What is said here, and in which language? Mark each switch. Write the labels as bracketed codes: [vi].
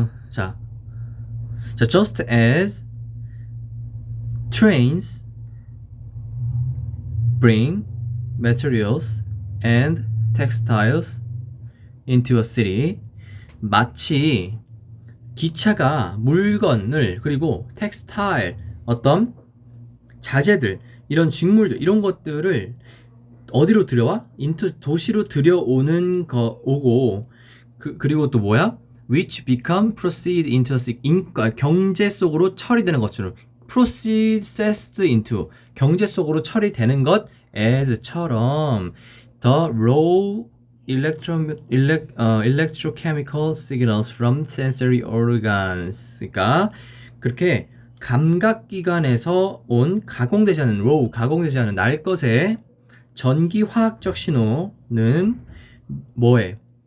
[en] 자, just as trains bring materials and textiles into a city. [ko] 마치 기차가 물건을 그리고 텍스타일 어떤 자재들 이런 직물들 이런 것들을 어디로 들여와? 도시로 들여오는 오고 그리고 또 뭐야? [en] which become proceed into [ko] 경제 속으로 처리되는 것처럼 [en] processed into [ko] 경제 속으로 처리되는 것 [en] as처럼 the raw electrochemical signals from sensory organs. [ko] 그러니까 그렇게 감각기관에서 온 가공되지 않은 날 것의 전기화학적 신호는 뭐에?